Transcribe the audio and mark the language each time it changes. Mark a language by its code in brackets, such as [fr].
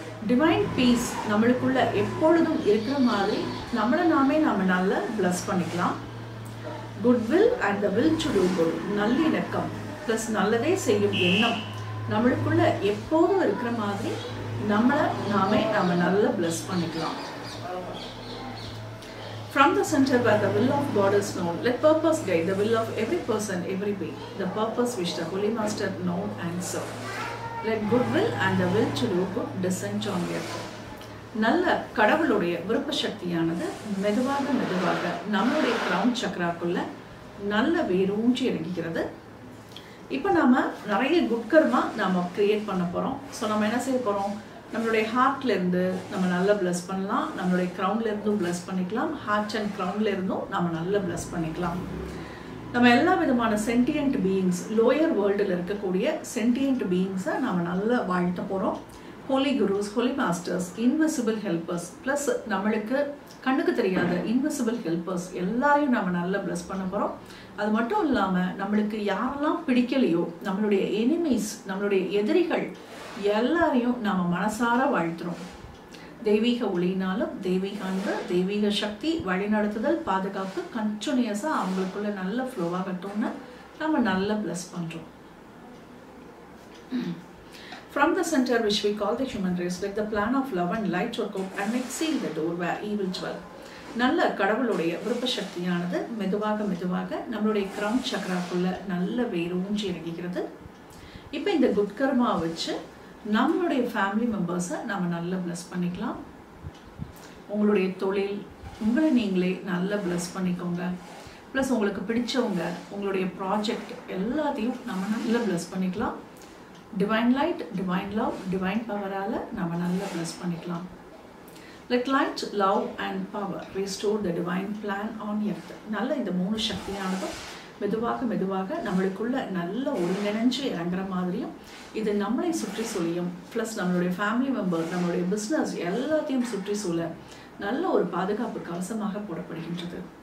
[ta] Divine piece நம்மளுக்குள்ள எப்பொழுதும் இருக்கிற மாதிரி நம்மளை நாம் நல்லா ப்ளஸ் பண்ணிக்கலாம். Goodwill and the will do two good, நல்லிணக்கம் ப்ளஸ் நல்லதே செய்யும் எண்ணம் நம்மளுக்குள்ள எப்போதும் இருக்கிற மாதிரி நம்மளை நாம நல்லா பிளஸ் பண்ணிக்கலாம். [en] From the center where the will of God is known, let purpose guide the will of every person, every being. The purpose which the Holy Master know and serve. Let goodwill and the will to do good descend on earth. [ta] நல்ல கடவுளுடைய விருப்ப சக்தியானது மெதுவாக மெதுவாக நம்மளுடைய crown சக்கராக்குள்ள நல்ல வேரூன்றி இறங்குகிறது. இப்போ நாம் நிறைய குட் கர்மா நாம் கிரியேட் பண்ண போகிறோம். ஸோ நம்ம என்ன செய்ய போகிறோம், நம்மளுடைய ஹார்ட்லேருந்து நம்ம நல்லா ப்ளஸ் பண்ணலாம், நம்மளுடைய க்ரௌன்லேருந்தும் ப்ளஸ் பண்ணிக்கலாம், ஹார்ட் அண்ட் க்ரௌன்லேருந்தும் நம்ம நல்லா ப்ளஸ் பண்ணிக்கலாம். நம்ம எல்லா விதமான சென்டியன்ட் பீயிங்ஸ், லோயர் வேர்ல்டில் இருக்கக்கூடிய சென்டியன்ட் பீயிங்ஸை நம்ம நல்லா வாழ்த்த போகிறோம். ஹோலி குருஸ், Holi masters, invisible helpers, plus நம்மளுக்கு கண்ணுக்கு தெரியாத இன்விசிபிள் ஹெல்பர்ஸ் எல்லாரையும் நம்ம நல்லா ப்ளஸ் பண்ண போகிறோம். அது மட்டும் இல்லாமல் நம்மளுக்கு யாரெல்லாம் பிடிக்கலையோ, நம்மளுடைய எனிமீஸ், நம்மளுடைய எதிரிகள் எல்லாரையும் நாம் மனசார வாழ்த்துறோம். தெய்வீக ஒளியினாலும் தெய்வீக அன்பு, தெய்வீக சக்தி, வழிநடத்துதல், பாதுகாப்பு கண்டினியூஸாக அவங்களுக்குள்ள நல்ல ஃப்ளோவாகட்டும்னு நம்ம நல்லா ப்ளஸ் பண்ணுறோம். [en] From the center which we call the human race, let the plan of love and light work out and make seal the door where evil dwell. [ta] நல்ல கடவுளுடைய விருப்ப சக்தியானது மெதுவாக மெதுவாக நம்மளுடைய கிரவுன் சக்கராக்குள்ள நல்ல வேரூன்றி இறங்குகிறது. இப்போ இந்த குட் கர்மா வச்சு நம்மளுடைய ஃபேமிலி மெம்பர்ஸை நம்ம நல்லா bless பண்ணிக்கலாம். உங்களுடைய தொழில், உங்களை நீங்களே நல்லா bless பண்ணிக்கோங்க. ப்ளஸ் உங்களுக்கு பிடிச்சவங்க, உங்களுடைய ப்ராஜெக்ட் எல்லாத்தையும் நம்ம நல்லா bless பண்ணிக்கலாம். Divine light, divine love, divine பவரால் நம்ம நல்லா bless பண்ணிக்கலாம். [en] Let light, love and power restore the divine plan on earth. [ta] நல்ல இந்த 3 சக்தியானதும் மெதுவாக நம்மளுக்குள்ள நல்ல ஒருங்கிணைஞ்சு இறங்குற மாதிரியும், இது நம்மளை சுற்றி சொல்லியும், ப்ளஸ் நம்மளுடைய ஃபேமிலி மெம்பர், நம்மளுடைய பிஸ்னஸ் எல்லாத்தையும் சுற்றி சூழ நல்ல ஒரு பாதுகாப்பு கவசமாக போடப்படுகின்றது.